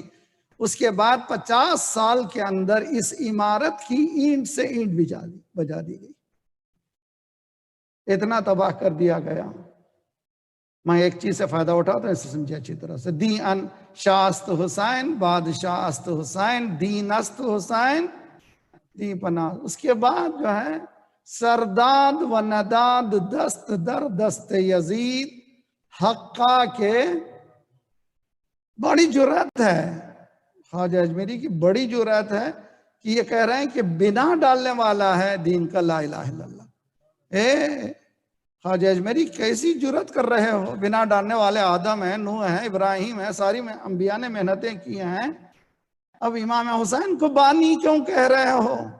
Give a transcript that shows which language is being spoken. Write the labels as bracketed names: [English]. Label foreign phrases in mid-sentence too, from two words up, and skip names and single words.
[Urdu] اس کے بعد 50 سال کے اندر اس عمارت کی اینٹ سے اینٹ بجا دی گئی، اتنا تباہ کر دیا گیا۔ میں ایک چیز سے فائدہ اٹھاتا ہوں، اسے سمجھے اچھی طرح سے۔ [Persian] دین شاست حسین، بادشاہ است حسین، دین است حسین، دین پناہ۔ [Urdu] اس کے بعد جو ہے [Persian] سرداد و نداد دست در دست یزید، [Urdu] حقہ کے بڑی جرأت ہے، خواجہ اجمیری کی بڑی جرأت ہے کہ یہ کہہ رہے ہیں کہ بنا ڈالنے والا ہے دین کا [Arabic] لا الہ الا اللہ۔ [Urdu] خواجہ اجمیری کیسی جرأت کر رہے ہو؟ بنا ڈالنے والے آدم ہیں، نوح ہیں، ابراہیم ہیں، ساری انبیاء نے محنتیں کی ہیں، اب امام حسین کو بانی کیوں کہہ رہے ہو؟